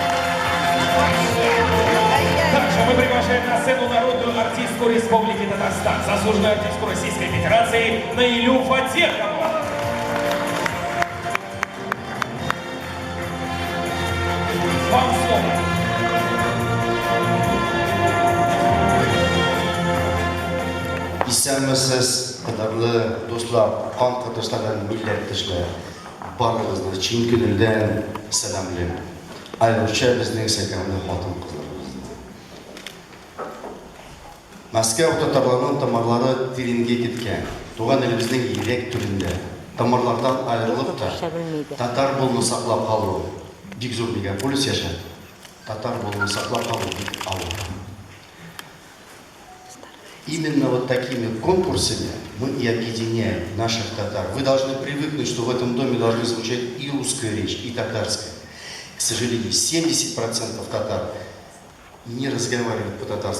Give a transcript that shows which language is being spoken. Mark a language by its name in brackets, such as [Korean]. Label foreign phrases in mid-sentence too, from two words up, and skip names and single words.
[Russian] Также мы приглашаем на сцену народную артистку Республики Татарстан, заслуженную артистку Российской Федерации Наилю Фатехову. Вам слово. [Tatar] Исәнмесез, кадерле дуслар, кан катыштаган милләттәшләр, барыгызны чын күңелдән сәламлыйм. Айрыкча безнең сөйкемле хатын-кызларыбыз. Мәскәү татарларының тамырлары тиренге киткән. Туган илебезнең йөрәк түрендә. Тамырлардан аерылып та, татар булуны саклап калу бик зур мегаполис яшәп. Татар булуны саклап калу бик авыр. [Russian] Именно вот такими конкурсами мы и объединяем наших татар. Вы должны привыкнуть, что в этом доме должны звучать и русская речь, и татарская. К сожалению, 70% татар не разговаривают по-татарски.